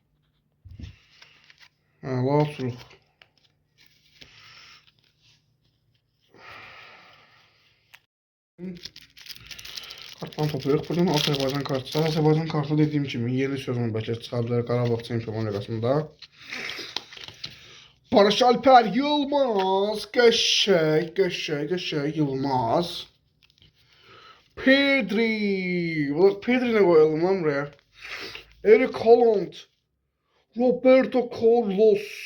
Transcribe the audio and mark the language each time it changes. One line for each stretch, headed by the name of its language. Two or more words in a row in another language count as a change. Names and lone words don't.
Azerbaijani: Əla uçuruq. Kartdan toplayırıq. Buradan Azərbaycan kartı. Azərbaycan kartı dediyim kimi yeni sözümü bəlkə çıxardılar Qarabağ Çempionlar Liqasında. Barış Alper Yılmaz. Qəşəng Yılmaz. Pedri.
Turkish: Pedri'ne koyalım lan buraya.
Azerbaijani: Eric Haaland. Roberto Carlos.